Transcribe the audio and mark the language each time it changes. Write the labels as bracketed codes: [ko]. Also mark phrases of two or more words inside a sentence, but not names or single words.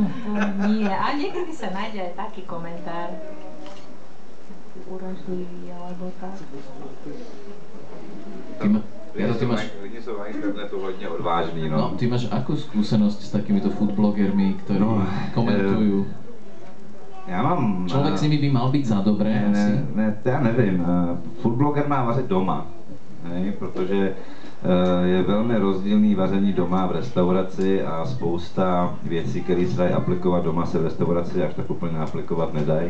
[sk] Nie, a niekedy sa nájde aj taký komentár. Uražlivý alebo tak. [cs] Lidi jsou na internetu hodně odvážní, no. [sk] No, ty máš akú skúsenosť s takýmito foodblogermi, ktorí komentujú? [cs] Já mám... Člověk s nimi by mal být za dobré, asi? Ne, to já nevím. Foodbloger má vařit doma, protože je velmi rozdílný vaření doma v restauraci a spousta věcí, které se dají aplikovat doma, se v restauraci až tak úplně aplikovat nedají.